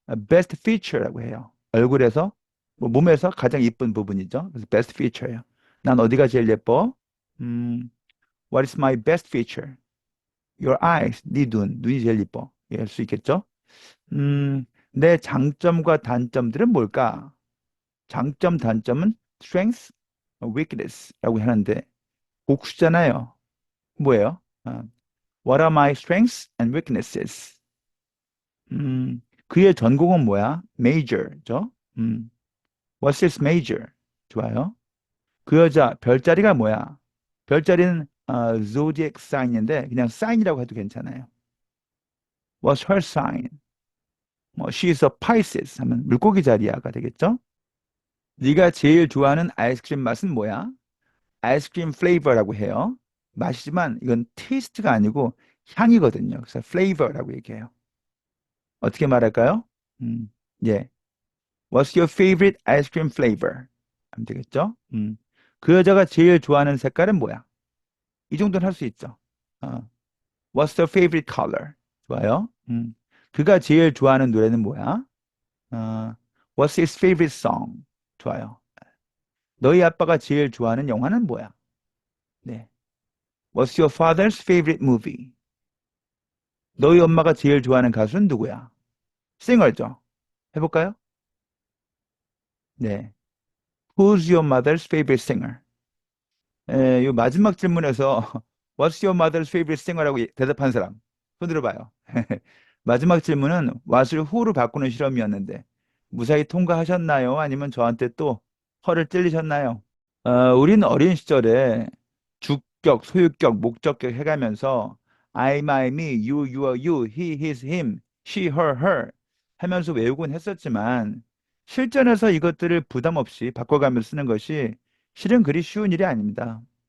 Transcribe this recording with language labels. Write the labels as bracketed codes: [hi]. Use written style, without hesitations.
[ko] best feature라고 해요. 얼굴에서, 뭐 몸에서 가장 이쁜 부분이죠. 그래서 best feature예요. 난 어디가 제일 예뻐? [en] 음, what is my best feature? Your eyes, [ko] 네 눈, 눈이 제일 이뻐. 예, 할 수 있겠죠? 내 장점과 단점들은 뭘까? 장점, 단점은 strength, weakness라고 하는데 복수잖아요. 뭐예요? [en] What are my strengths and weaknesses? [ko] 그의 전공은 뭐야? major죠. 음, [en] what's his major? [ko] 좋아요. 그 여자 별자리가 뭐야? 별자리는 zodiac sign인데 그냥 sign이라고 해도 괜찮아요. [en] What's her sign? [ko] 뭐 [en] she's a Pisces [ko] 하면 물고기 자리야가 되겠죠? 네가 제일 좋아하는 아이스크림 맛은 뭐야? 아이스크림 플레이버라고 해요. 맛이지만 이건 테이스트가 아니고 향이거든요. 그래서 플레이버라고 얘기해요. 어떻게 말할까요? 음, 예. [en] What's your favorite ice cream flavor? [ko] 하면 되겠죠? 그 여자가 제일 좋아하는 색깔은 뭐야? 이 정도는 할 수 있죠. [en] 어, What's the favorite color? [ko] 좋아요. 그가 제일 좋아하는 노래는 뭐야? [en] 어, What's his favorite song? [ko] 좋아요. 너희 아빠가 제일 좋아하는 영화는 뭐야? 네. [en] What's your father's favorite movie? [ko] 너희 엄마가 제일 좋아하는 가수는 누구야? 싱어죠. 해볼까요? 네. [en] Who's your mother's favorite singer? [ko] 요 마지막 질문에서 [en] What's your mother's favorite singer [ko] 라고 대답한 사람 손 들어봐요. 마지막 질문은 what을 who로 바꾸는 실험이었는데 무사히 통과하셨나요? 아니면 저한테 또 허를 찔리셨나요? 우리는 어린 시절에 주격, 소유격, 목적격 해가면서 I, my, me, you, your, you, he, his, him, she, her, her 하면서 외우곤 했었지만 실전에서 이것들을 부담 없이 바꿔가면서 쓰는 것이 실은 그리 쉬운 일이 아닙니다.